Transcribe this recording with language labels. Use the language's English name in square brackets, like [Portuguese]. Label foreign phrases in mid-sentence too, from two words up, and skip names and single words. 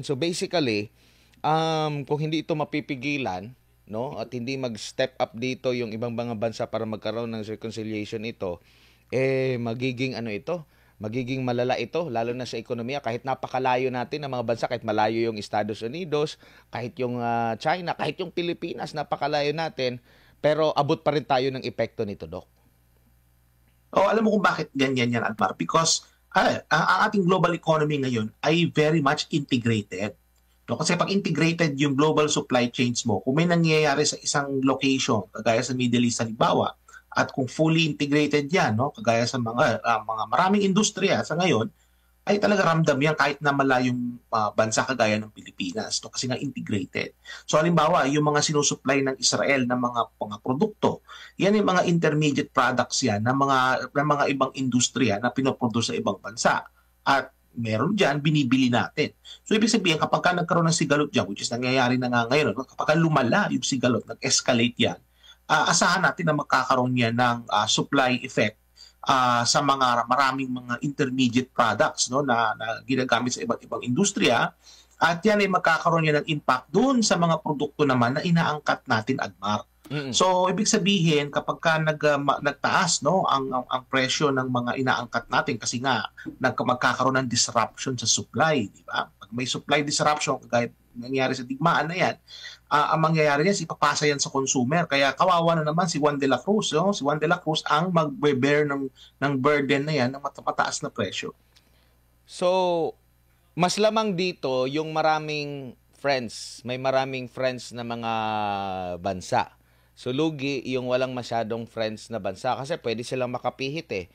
[Filipino] So basically, kung hindi ito mapipigilan, no, at hindi mag-step up dito yung ibang mga bansa para magkaroon ng reconciliation ito, magiging malala ito, lalo na sa ekonomiya, kahit napakalayo natin ng mga bansa, kahit malayo yung Estados Unidos, kahit yung China, kahit yung Pilipinas, napakalayo natin, pero abot pa rin tayo ng epekto nito, Doc. Alam mo kung bakit ganyan yan, Admar? [English] Because [Filipino] ang ating [English] global economy [Filipino] ngayon ay [English] very much integrated. [Filipino] No, kasi pag integrated yung [English] global supply chains [Filipino] mo, kung may nangyayari sa isang location, kagaya sa Middle East halimbawa, at kung [English] fully integrated [Filipino] yan, no, kagaya sa mga maraming industriya sa ngayon, ay talaga ramdam yan kahit na malayong bansa kagaya ng Pilipinas, no? Kasi nga integrated. So halimbawa, yung mga sinusupply ng Israel ng mga produkto, yan yung mga [English] intermediate products [Filipino] yan ng mga ibang industriya na pinoproduce sa ibang bansa. At meron dyan, binibili natin. So ibig sabihin, kapag ka nagkaroon ng sigalot dyan, [English] which is [Filipino] nangyayari na nga ngayon, no? Kapag ka lumala yung sigalot, nag-escalate yan, asahan natin na magkakaroon yan ng [English] supply effect [Filipino] sa mga maraming mga [English] intermediate products, [Filipino] no, na ginagamit sa iba't ibang industriya, at yan ay magkakaroon yan ng impact doon sa mga produkto naman na inaangkat natin, Admar. So ibig sabihin, kapag ka nagtaas, no, ang presyo ng mga inaangkat natin kasi nga magkakaroon ng disruption sa supply, di ba? Pag may [English] supply disruption [Filipino] kagaya nangyari sa digmaan na yan, ang mangyayari niya, ipapasa yan sa consumer. Kaya kawawa na naman si Juan de la Cruz. No? Si Juan de la Cruz ang magbe-bear ng burden na yan ng mataas na presyo. So, mas lamang dito yung maraming friends, may maraming friends na mga bansa. So, lugi yung walang masyadong friends na bansa kasi pwede silang makapihit eh.